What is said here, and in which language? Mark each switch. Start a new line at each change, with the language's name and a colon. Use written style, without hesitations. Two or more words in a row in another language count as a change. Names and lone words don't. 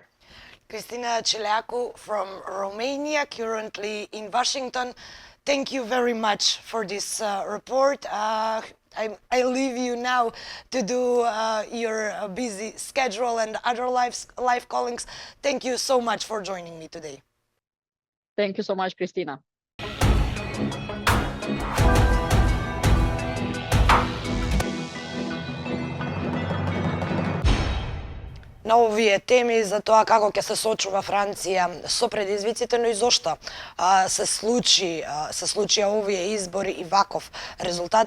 English: Cristina Cileacu from Romania, currently in Washington. Thank you very much for this report. I leave you now to do your busy schedule and other live callings. Thank you so much for joining me today. Thank you so much, Cristina.
Macedonian: На овие теми за тоа како ќе се соочува Франција со предизвиците, но и зошто се случија овие избори и ваков резултат.